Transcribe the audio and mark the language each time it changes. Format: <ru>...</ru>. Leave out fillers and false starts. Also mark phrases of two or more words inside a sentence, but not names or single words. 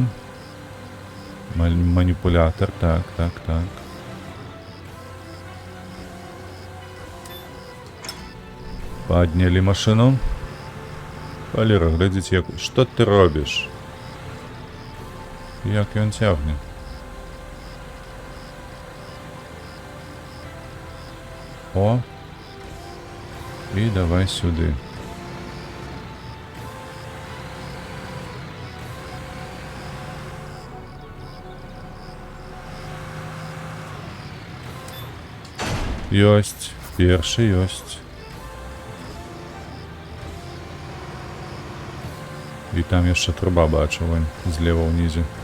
<be>Маніпулятор, так. Паднялі машыну. Валера, глядзіце, як... Што ты робіш? Як ён цягне? О! І давай сюди. Ёсць. Першы ёсць. І там яшчэ труба бачу, вон, злева ўнізе.</be>